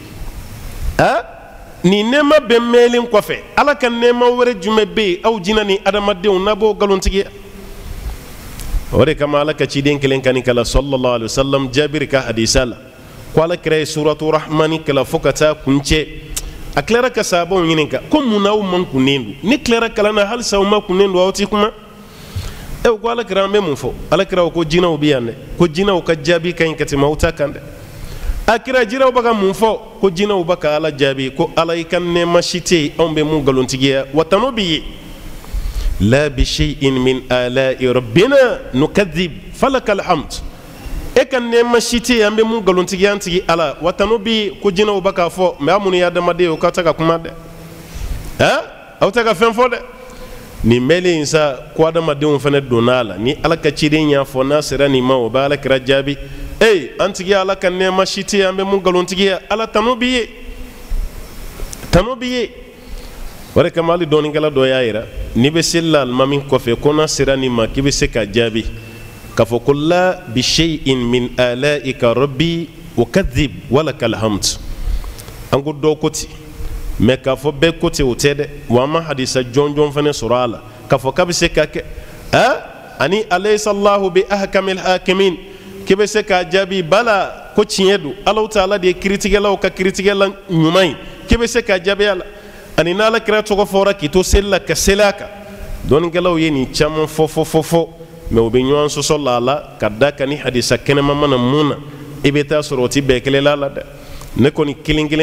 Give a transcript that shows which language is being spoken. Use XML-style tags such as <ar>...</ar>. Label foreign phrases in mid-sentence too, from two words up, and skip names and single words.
<bm>nin nɛɛma bɛɛ mɛnlen kɔfɛ ala ka nɛɛma wɛrɛ jumɛn bɛ yen aw jinɛ ni adamadenw n'a b'o nkalontigiya o de kama ala ka ciden kelen kani kala</bm> <ar>صلى الله عليه وسلم</ar> <bm>jabiri ka hadisa la ko ala kira ye</bm> <ar>سورة الرحمن</ar> <bm>kala fo ka taa kuncɛ a tilara ka sahabaw ɲininka ko mun n'aw man kunnen don ni tilara kalan na halisa aw ma kunnen don aw ti kuma u ko ala kira an bɛ mun fɔ ala kira ko jinɛw bɛ yan dɛ ko jinɛw ka jaabi ka ɲi ka tɛmɛ aw ta kan dɛ a kira jinɛw bɛ ka mun fɔ ko jinɛw bɛ ka ala jaabi ko ala i ka nɛɛma si tɛ yen anw bɛ mun nkalontigiya wa tano b'i ye</bm> <ar>لا بشيء من آلاء ربنا نكذب فلك الحمد</ar> <bm>e ka nɛɛma si tɛ yen an bɛ mun nkalontigiya an tigi ala wa tano b'i ko jinɛw bɛ k'a fɔ mɛ aw minnu ye adamaden ye o ka tɛ ka kuma dɛ aw tɛ ka fɛn fɔ dɛ nin mɛnlen in sa ko adamadenw fana donna a la ni ala ka ciden y'a fɔ n'a sera nin ma o bɛ ala kira jaabi an tigi ala ka nɛɛma si tɛ yen an bɛ mun nkalontigiya ala tano b'i ye tano b'i ye o de kama hali dɔɔnikɛla dɔ y'a jira n'i bɛ seli la alimami kɔfɛ ko n'a sera nin ma k'i bɛ se ka jaabi k'a fɔ ko</bm> <ar>لا بشيء من آلائك رب أكذب ولك</ar> <bm>hamd an ko dɔw ko ten mɛ k'a fɔ bɛɛ ko ten o tɛ dɛ wa an ma hadisa jɔnjɔn fana sɔrɔ a la k'a fɔ k'a bɛ se ka kɛ ani</bm> <ar>أليس الله بأحكم الحاكمين</ar> <bm>k'i bɛ se k'a jaabi bala ko tiɲɛ don Alahu Taala de ye kiiritigɛlaw ka kiiritigɛla ɲuman ye k'i bɛ se k'a jaabi a la ani n'ala kira tɔgɔ fɔra k'i to seli la ka seli a kan dɔɔnikɛlaw ye nin caman fɔ mɛ u bɛ ɲɔgɔn sɔsɔ la a la ka da ka ni hadisa kɛnɛma mana mun na i bɛ taa sɔrɔ o tɛ bɛɛ kelen la dɛ ne kɔni kelen kelen</bm>